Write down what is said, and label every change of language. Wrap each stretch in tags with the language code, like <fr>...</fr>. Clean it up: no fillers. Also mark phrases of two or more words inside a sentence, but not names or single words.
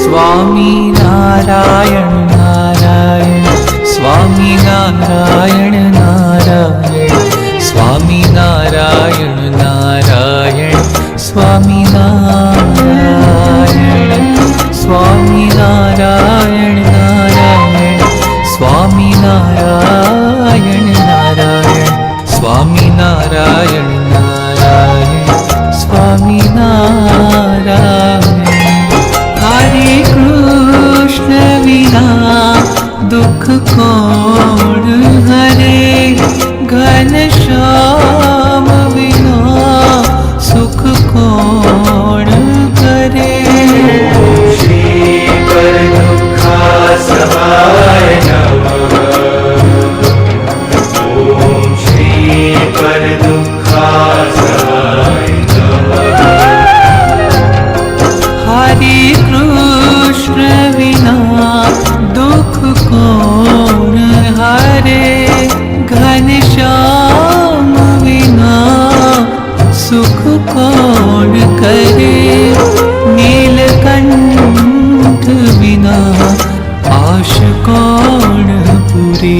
<hi>स्वामी नारायण नारायण स्वामी नारायण नारायण स्वामी नारायण नारायण स्वामी नारायण स्वामी नारायण नारायण स्वामी नारायण नारायण स्वामी नारायण नारायण स्वामी नारायण। हरे कृष्ण विना दुख कौन हरे, घनश्याम विना सुख कौन करे।</hi> <sa>श्री पर दुःखासहाय नमः। ओम श्री पर दुःखासहाय नमः।</sa> <hi>हरे कृष्ण विना दुख कौन हरे, घनश्याम विना सुख कौन करे। नीलकंठ बिना आश कौन पूरे।</hi>